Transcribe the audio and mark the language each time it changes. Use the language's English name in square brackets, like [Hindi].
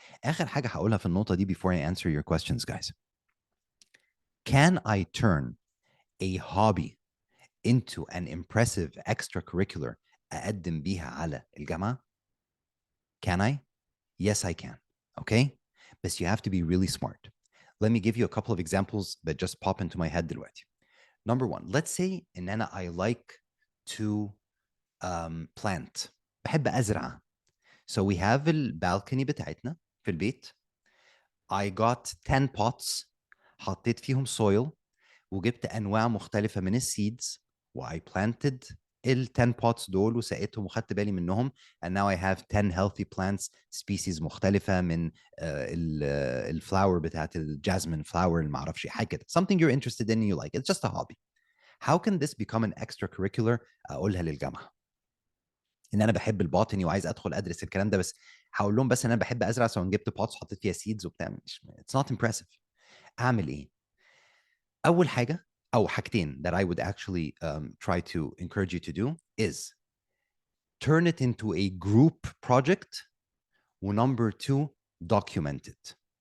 [Arabic] اخر حاجه هقولها في النقطه دي [English] before I answer your questions guys. Can I turn a hobby into an impressive extracurricular [Arabic] أقدم بيها على الجامعة؟ [English] Can I? Yes, I can. Okay? But you have to be really smart. Let me give you a couple of examples that just pop into my head دلوقتي. Number one, let's say إن أنا I like to plant. [Arabic] بحب أزرع. [English] So we have [Arabic] البالكوني بتاعتنا في البيت. [English] I got 10 pots. [Arabic] حطيت فيهم soil وجبت انواع مختلفه من السيدز واي planted ال 10 pots دول وسقيتهم وخدت بالي منهم, and now I have 10 healthy plants species مختلفه من الفلاور بتاعت الجاسمين فلاور اللي ما اعرفش حاجه كده, [English] something you're interested in and you like. It's just a hobby. How can this become an extracurricular [Arabic] اقولها للجامعه؟ ان انا بحب البوتني وعايز ادخل ادرس الكلام ده, بس هقول لهم بس ان انا بحب ازرع, سواء جبت بوتس حطيت فيها سيدز وبتاع, [English] it's not impressive. [Arabic] اعمل ايه؟ أول حاجة أو حاجتين [English] that I would actually try to encourage you to do is turn it into a group project, و number 2 document it.